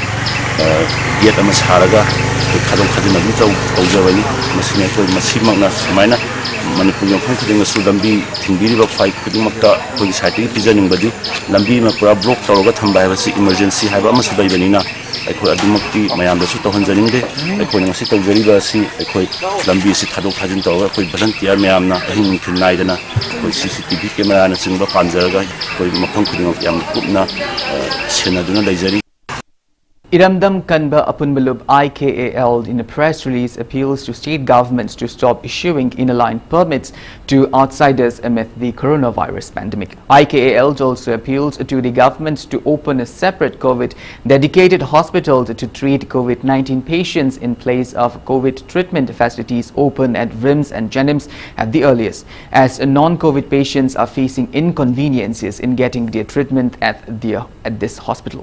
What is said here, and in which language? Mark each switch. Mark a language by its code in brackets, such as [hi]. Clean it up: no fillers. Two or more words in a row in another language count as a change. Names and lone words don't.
[mni] ꯒꯦꯠ ꯑꯃ ꯁꯥꯔꯒ ꯑꯩꯈꯣꯏ ꯊꯥꯗꯣꯛ ꯊꯥꯖꯤꯟ ꯑꯗꯨꯝ ꯇꯧꯖꯕꯅꯤ ꯃꯁꯤꯅ ꯑꯩꯈꯣꯏ ꯃꯁꯤꯃꯛꯅ ꯁꯨꯃꯥꯏꯅ ꯃꯅꯤꯄꯨꯔꯒꯤ ꯃꯐꯝ ꯈꯨꯗꯤꯡꯃꯛꯁꯨ ꯂꯝꯕꯤ ꯊꯤꯡꯕꯤꯔꯤꯕ ꯐꯥꯏꯠ ꯈꯨꯗꯤꯡꯃꯛꯇ ꯑꯩꯈꯣꯏꯒꯤ ꯁꯥꯏꯠꯇꯒꯤ ꯄꯤꯖꯅꯤꯡꯕꯗꯤ ꯂꯝꯕꯤ ꯑꯃ ꯄꯨꯔꯥ ꯕ꯭ꯂꯣꯛ ꯇꯧꯔꯒ ꯊꯝꯕ ꯍꯥꯏꯕꯁꯤ ꯏꯃꯔꯖꯦꯟꯁꯤ ꯍꯥꯏꯕ ꯑꯃꯁꯨ ꯂꯩꯕꯅꯤꯅ ꯑꯩꯈꯣꯏ ꯑꯗꯨꯃꯛꯇꯤ ꯃꯌꯥꯝꯗꯁꯨ ꯇꯧꯍꯟꯖꯅꯤꯡꯗꯦ ꯑꯩꯈꯣꯏꯅ ꯉꯁꯤ ꯇꯧꯖꯔꯤꯕ ꯑꯁꯤ ꯑꯩꯈꯣꯏ ꯂꯝꯕꯤꯁꯤ ꯊꯥꯗꯣꯛ ꯊꯥꯖꯤꯟ ꯇꯧꯔꯒ ꯑꯩꯈꯣꯏ ꯚꯂꯟꯇꯤꯌꯔ ꯃꯌꯥꯝꯅ ꯑꯍꯤꯡ ꯅꯨꯡꯊꯤꯜ ꯅꯥꯏꯗꯅ ꯑꯩꯈꯣꯏ CCTV ꯀꯦꯃꯦꯔꯥꯅꯆꯤꯡꯕ ꯄꯥꯟꯖꯔꯒ ꯑꯩꯈꯣꯏ ꯃꯐꯝ ꯈꯨꯗꯤꯡꯃꯛ ꯌꯥꯝꯅ ꯀꯨꯞꯅ ꯁꯦꯟꯅꯗꯨꯅ ꯂꯩꯖꯔꯤ. [en] Iramdam Kanba Apunbalub IKAL in a press release appeals to state governments to stop issuing inner-line permits to outsiders amid the coronavirus pandemic. IKAL also appeals to the governments to open a separate COVID-dedicated hospital to treat COVID-19 patients in place of COVID treatment facilities open at RIMS and Jenims at the earliest, as non-COVID patients are facing inconveniences in getting their treatment at this hospital.